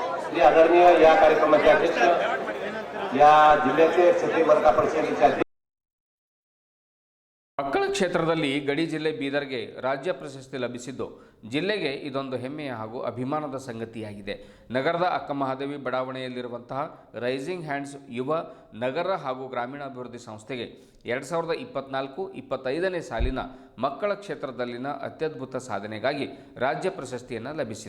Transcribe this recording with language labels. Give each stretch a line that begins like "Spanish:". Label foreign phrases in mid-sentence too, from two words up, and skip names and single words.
Marathi: श्री आदरणीय या कार्यक्रमाचे अध्यक्ष या जिल्ह्याचे सती वर्गा परिषदेचे अध्यक्ष
Kannada: ಮಕ್ಕಳ ಕ್ಷೇತ್ರದಲ್ಲಿ ಗಡಿ ಜಿಲ್ಲೆ ಬೀದರ್ಗೆ ರಾಜ್ಯ ಪ್ರಶಸ್ತಿ ಲಭಿಸಿದ್ದು ಜಿಲ್ಲೆಗೆ ಇದೊಂದು ಹೆಮ್ಮೆಯ ಹಾಗೂ ಅಭಿಮಾನದ ಸಂಗತಿಯಾಗಿದೆ. ನಗರದ ಅಕ್ಕಮಹಾದೇವಿ ಬಡಾವಣೆಯಲ್ಲಿರುವಂತಹ ರೈಸಿಂಗ್ ಹ್ಯಾಂಡ್ಸ್ ಯುವ ನಗರ ಹಾಗೂ ಗ್ರಾಮೀಣಾಭಿವೃದ್ಧಿ ಸಂಸ್ಥೆಗೆ 2024-25ನೇ ಸಾಲಿನ ಮಕ್ಕಳ ಕ್ಷೇತ್ರದಲ್ಲಿನ ಅತ್ಯದ್ಭುತ ಸಾಧನೆಗಾಗಿ ರಾಜ್ಯ ಪ್ರಶಸ್ತಿಯನ್ನು ಲಭಿಸಿದೆ.